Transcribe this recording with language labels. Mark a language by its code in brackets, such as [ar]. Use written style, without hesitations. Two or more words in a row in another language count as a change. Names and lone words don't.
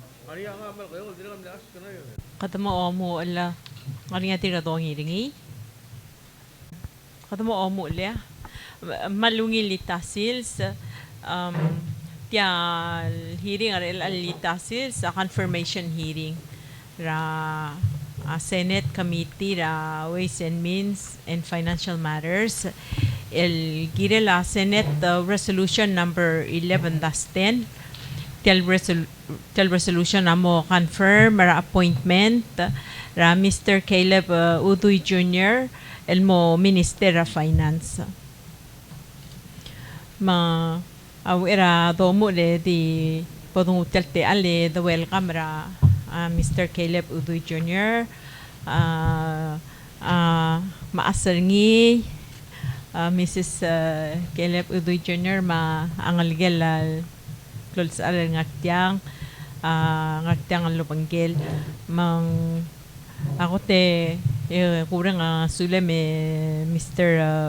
[pau] Kadamo omo ala ngaringa tira dong hiringi. Kadamo omo le malungi litasils tia hearing ar litasils a [en] confirmation hearing [pau] ra Senate Committee ra Ways and Means and Financial Matters el gire la [en] Senate resolution number 11-10 [pau] tel resolution amo confirm ra appointment ra Mr. Kaleb Udui Jr. el mo [en] Minister of Finance. [pau] Ma awira domo le di podung telte ale [en] the welcome [pau] ra Mr. Kaleb Udui Jr. Maaserngi Mrs. Kaleb Udui Jr. ma angalgel klols al ngaktiang al lupanggel mang ako te kurang sulem Mr.